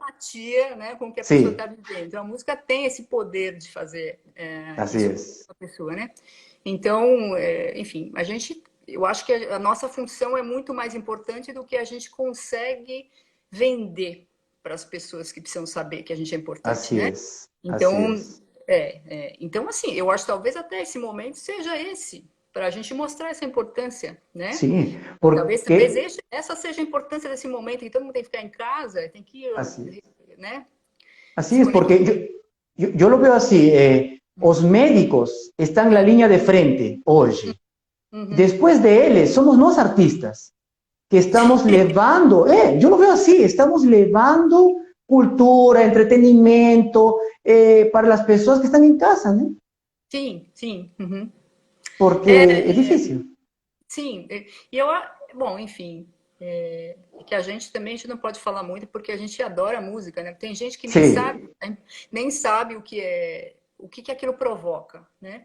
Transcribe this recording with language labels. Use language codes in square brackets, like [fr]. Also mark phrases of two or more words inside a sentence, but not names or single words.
[pt] empatia, né, com o que a pessoa está [es] Sí, [pt] vivendo. Então, a música tem esse poder de fazer [es] así [pt] isso com [es] es. [pt] a pessoa, né? Então, enfim, eu acho que a nossa função é muito mais importante do que a gente consegue vender para as pessoas que precisam saber que a gente é importante, [es] Así [pt] né? [es] es. Así [pt] Então, [es] es. [pt] então assim, eu acho que talvez até esse momento seja esse, para a gente mostrar essa importância, né? [es] Sí, [pt] Talvez porque essa seja a importância desse momento, que todo mundo tem que ficar em casa, tem que, [es] así es. [pt] né, [es] Así [pt] se [es] es, porque [pt] conectar. [es] yo lo veo así, os médicos están en la línea de frente hoje. Después de [pt] eles, somos nós artistas que estamos levando, [es] yo lo veo así, [pt] estamos levando [es] cultura, entretenimiento para las personas que están en casa, ¿no? [pt] Sim, sim. Uhum. Porque é difícil. Sim, e eu, bom, enfim, que a gente também a gente não pode falar muito porque a gente adora música, né? Tem gente que nem sabe o que aquilo provoca, né?